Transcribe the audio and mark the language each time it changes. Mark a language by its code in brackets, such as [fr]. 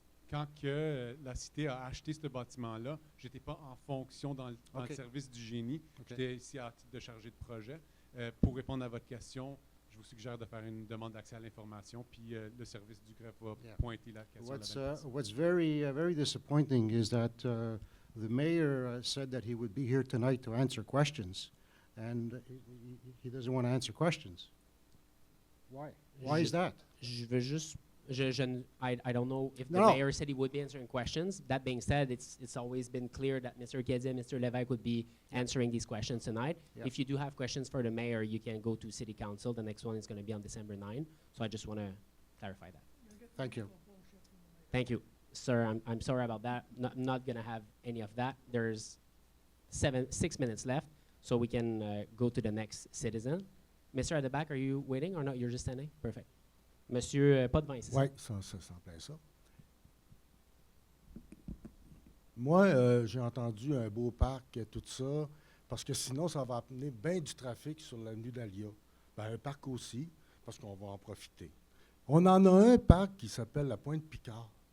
[fr] Quand que la cité a acheté ce bâtiment-là, j'étais pas en fonction dans le service du génie. J'étais ici à titre de chargé de projet. Pour répondre à votre question, je vous suggère de faire une demande d'accès à l'information, puis le service du greffe va pointer la question. [en] What's very disappointing is that the mayor said that he would be here tonight to answer questions, and he doesn't want to answer questions. Why? Why is that? [fr] Je veux juste [en] I don't know if the mayor said he would be answering questions. That being said, it's always been clear that Mr. Kedze and Mr. Levesque would be answering these questions tonight. Yep. If you do have questions for the mayor, you can go to City Council. The next one is going to be on December 9. So I just want to clarify that. Thank you. Thank you. Sir, I'm sorry about that. I'm not going to have any of that. There's 6 minutes left, so we can go to the next citizen. Mr. at the back, are you waiting or not? You're just standing? Perfect. [fr] Monsieur Potvin, c'est ça? Oui, c'est en plein ça. Moi, j'ai entendu un beau parc et tout ça, parce que sinon, ça va amener bien du trafic sur l'avenue Dahlia. Ben, un parc aussi, parce qu'on va en profiter. On en a un parc qui s'appelle la Pointe-Picard.